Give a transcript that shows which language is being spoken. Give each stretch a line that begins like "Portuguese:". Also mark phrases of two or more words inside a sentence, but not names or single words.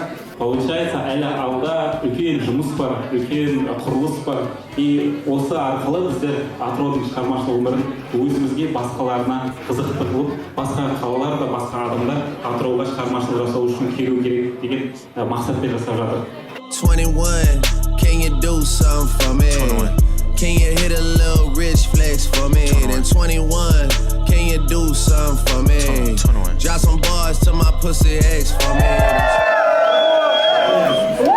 Kazakh: Получается, әлі алда үлкен жұмыс бар, үлкен құрылыс бар. И осы арқылы біздер атыраудың шығармашылық өмірін өзімізге басқаларына қызықты қылып, басқа қалалар да, басқа адамдар атырауға шығармашылық жасау үшін келу керек деген мақсатпен жасап жатыр.
English: 21, can you do something for me? 21. Can you hit a little rich flex for me? 21. Then 21, can you do something for me? 21. Drop some bars to my pussy ex for me.